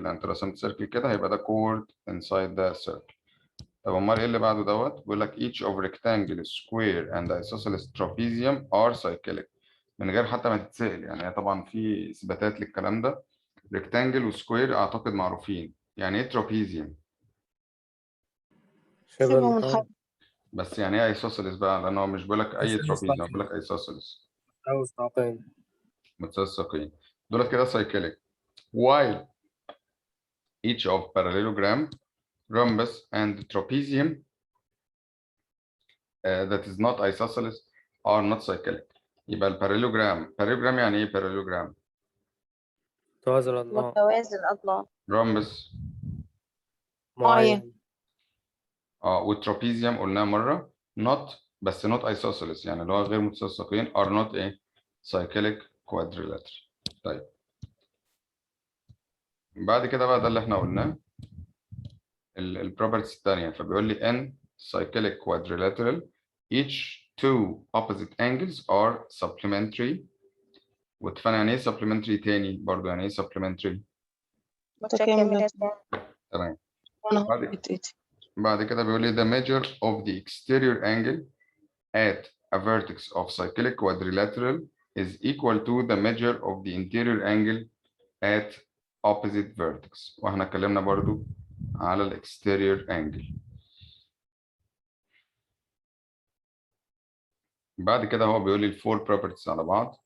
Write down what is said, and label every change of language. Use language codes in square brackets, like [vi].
[ar] يعني انت رسمت سيركل كده هيبقى ده كورد [en] inside the circle. [ar] طب امال ايه اللي بعده دوت؟ بيقول لك [en] each of rectangle, square and isosceles trapezium are cyclic. [ar] من غير حتى ما تتسأل يعني طبعا في اثباتات للكلام ده. rectangle وسكوير اعتقد معروفين. يعني ايه trapezium؟ شبه الحال بس يعني ايه isosceles بقى؟ لان هو مش بيقول لك اي trapezium هو بيقول لك isosceles أو مستقيم متساقين. دولت كده cyclic. [en] while each of parallelogram, rhombus and trapezium that is not isosceles are not cyclic. [ar] يبقى الباراليلوجرام يعني ايه باراليلوجرام؟ متوازي الأضلاع. متوازي الأضلاع. رامبس. معين. والترابيزيوم قلناها مرة not، بس not isosceles يعني اللي هو غير متساقين [en] are not a cyclic quadrilateral. [ar] طيب بعد كده بقى ده اللي احنا قلناه البروبرتيز الثانية. فبيقول لي [en] in cyclic quadrilateral each two opposite angles are supplementary. [ar] واتفقنا يعني ايه supplementary تاني برضه، يعني ايه supplementary؟ متكاملة. تمام. بعد كده بيقول لي [en] the measure of the exterior angle at a vertex of cyclic quadrilateral is equal to the measure of the interior angle at opposite vertex. [ar] واحنا اتكلمنا برضو على ال exterior angle. بعد كده هو بيقول لي ال four properties على بعض.